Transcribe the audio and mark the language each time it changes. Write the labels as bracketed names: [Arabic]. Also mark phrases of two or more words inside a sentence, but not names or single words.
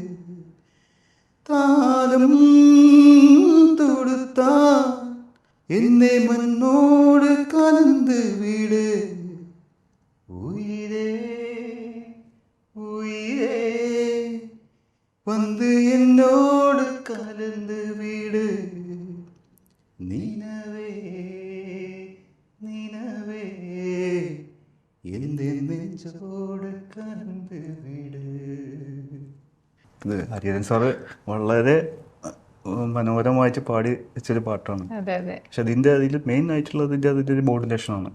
[Tamil] தாளம் தொடுத்தா என்னை மண்ணோடு கலந்து விடு, உயிரே உயிரே வந்து என்னோடு கலந்து விடு, நினவே நினவே என் நெஞ்சோடு கலந்து விடு. [Malayalam] ഇത് ഹരിഹരൻ സാറ് വളരെ മനോഹരമായിട്ട് പാടി വെച്ചൊരു പാട്ടാണ്. പക്ഷെ അതിൽ മെയിൻ ആയിട്ടുള്ളത് അതിന്റെ ഒരു മോഡുലേഷൻ ആണ്.